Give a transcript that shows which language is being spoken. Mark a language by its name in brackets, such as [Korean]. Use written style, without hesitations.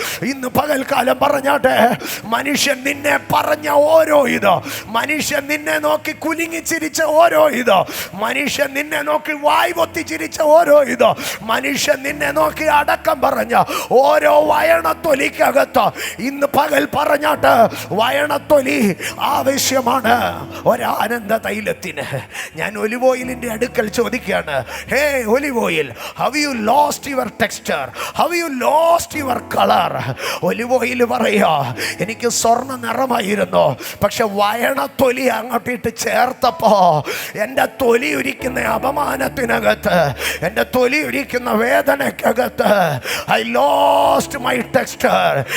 [Malayalam] ഇന്ന് പകൽക്കാലം പറഞ്ഞാട്ടെ, മനുഷ്യൻ നിന്നെ പറഞ്ഞ ഓരോ ഇത്, മനുഷ്യൻ നിന്നെ നോക്കി കുലുങ്ങി ചിരിച്ച ഓരോ ഇത്, മനുഷ്യൻ നിന്നെ നോക്കി വായ് പൊത്തി ചിരിച്ച ഓരോ ഇത്, മനുഷ്യൻ നിന്നെ നോക്കി അടക്കം പറഞ്ഞ ഓരോ വയണത്തൊലിക്കകത്ത് ഇന്ന് പകൽ പറഞ്ഞാട്ട് വയണത്തൊലി ആവശ്യമാണ് ഒരാനന്ദ തൈലത്തിന്. ഞാൻ ഒലിവ് ഓയിലിന്റെ അടുക്കൽ ചോദിക്കുകയാണ്, ഹേ olive oil, [English] have you lost your texture? Have you lost your color? [Malayalam] Olive oil പറയാ, എനിക്ക് സ്വർണ്ണ നിറമായിരുന്നു, പക്ഷെ വയണത്തൊലി അങ്ങോട്ടിട്ട് ചേർത്തപ്പോ എൻ്റെ തൊലി ഉരിക്കുന്ന അപമാനത്തിനകത്ത്, എൻ്റെ തൊലി ഉരിക്കുന്ന വേദനക്കകത്ത് [English] I lost my texture.